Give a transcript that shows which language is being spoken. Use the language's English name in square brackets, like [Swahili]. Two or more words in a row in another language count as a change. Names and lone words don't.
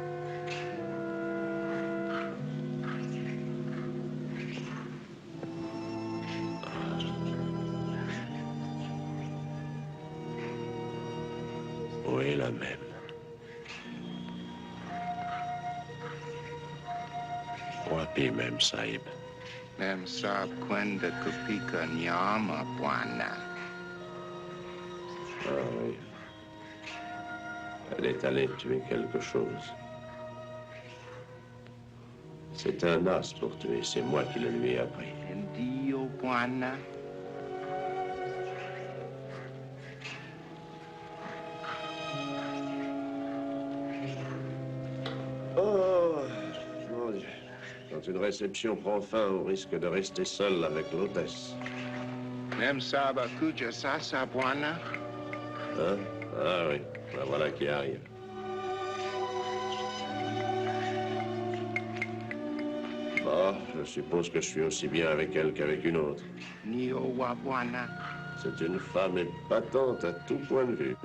[French] Oui, la même. [Swahili] Wapi, Mem Sahib? Mem Sahib kwenda kupika nyama, bwana. [French] Ah oui. Elle est allée tuer quelque chose. C'est un as pour tuer, c'est moi qui le lui ai appris. [Swahili] Ndio, bwana. [French] Oh, mon Dieu. Quand une réception prend fin, on risque de rester seul avec l'hôtesse. [Swahili] Mem Sahib akuja sasa, bwana. [French] Hein? Ah oui, ben voilà qui arrive. Bon, je suppose que je suis aussi bien avec elle qu'avec une autre. [Swahili] Niowa, bwana. [French] C'est une femme épatante à tout point de vue.